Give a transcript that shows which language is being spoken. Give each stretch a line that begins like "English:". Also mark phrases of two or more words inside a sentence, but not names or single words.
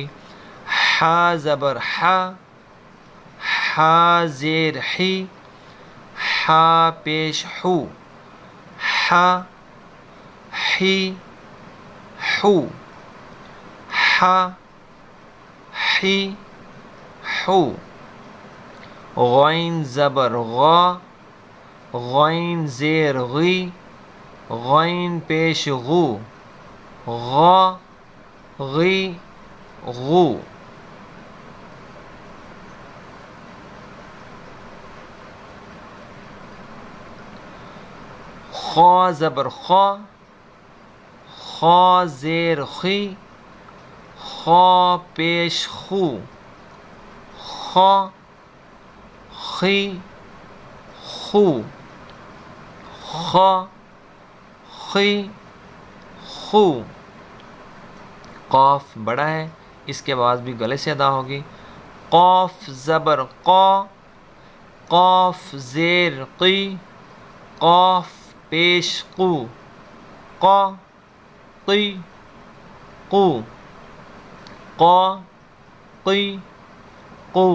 Urdu: ح زبر ح، ح زیر حی، ح پیش حو، ح حی حو، ح حی حو۔ غین زبر غا، غین زیر غی، غین پیش غو، غا غی غو۔ خا زبر خا، خا زیر خی، خا پیش خو، خا خی خو، خا خی خو۔ قاف بڑا ہے، اس کی آواز بھی گلے سے ادا ہوگی۔ قاف زبر قا، قاف زیر قی، قاف پیش قو، قا قی قو، قا قی قو۔